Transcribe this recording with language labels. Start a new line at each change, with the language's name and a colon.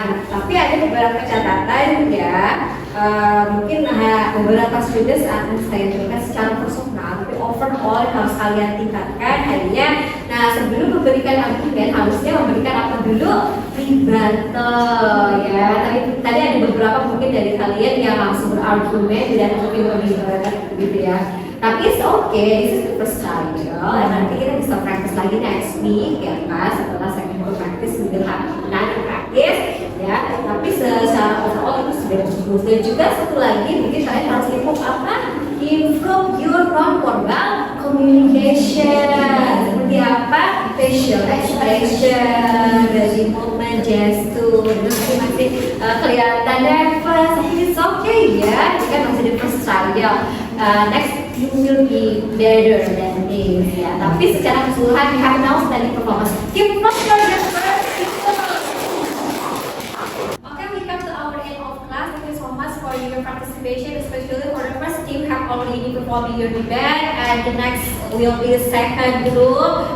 Indonesian: Tapi ada beberapa catatan ya, mungkin beberapa students akan saya berikan secara personal, tapi overall harus kalian tingkatkan hanya. Nah, sebelum memberikan argumen harusnya memberikan apa dulu? Rebuttal ya. Tadi ada beberapa mungkin dari kalian yang langsung berargumen dan mungkin memberikan gitu ya. Tapi
English: it's okay, this is the first trial.
Indonesian: Nanti kita bisa
English: practice lagi next week
Indonesian: ya kan,
English: setelah second practice we will have another practice
Indonesian: ya. Tapi secara
English: overall
Indonesian: itu sudah cukup. Dan juga satu lagi mungkin kalian harus
English: improve
Indonesian: apa?
English: Improve your non-verbal communication.
Indonesian: Seperti apa?
English: Facial expression, body movement, gesture.
Indonesian: Itu masih kelihatan nervous.
English: It's okay ya.
Indonesian: Ini kan masih di
English: first trial. Next you will be better than this ya.
Indonesian: Tapi secara keseluruhan
English: we have now study performance. Keep up your effort. Okay, we come to our end of class. Thank you so much for your participation, especially for the first team have already performed your debate, and the next will be the second group.